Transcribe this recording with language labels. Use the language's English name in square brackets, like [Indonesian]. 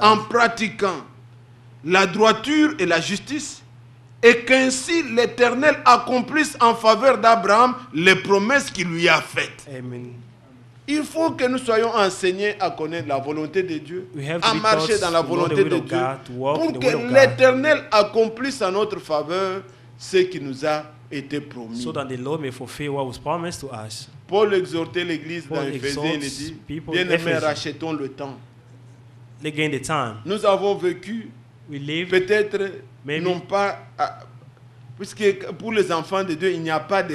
[French] en pratiquant la droiture et la justice, et qu'ainsi l'Éternel accomplisse en faveur d'Abraham les promesses qu'il lui a faites. Amen. Il faut que nous soyons enseignés à connaître la volonté de Dieu, [English] We have to [French] à [English] be [French] marcher [English] taught [French] dans la [English] to know the [French] volonté [English] will [French] de [English] of [French] Dieu, [English] God, to walk in [French] pour [English] the [French] que [English] will of God. [French] l'Éternel accomplisse en notre faveur ce qui nous a été promis. [English] So that the Lord may fulfill what was promised to us. [French] Paul exhortait l'Église dans [English] Paul [French] Éphésiens, il [English] exhorts [French] dit, [English] people [French] bien-aimés, [English] Ephesus. [French] rachetons le temps. [English] They gain the time. [French] Nous avons vécu, [English] We live. [French] peut-être, [English] Maybe. [French] non pas... puisque pour les enfants de Dieu, il n'y a pas de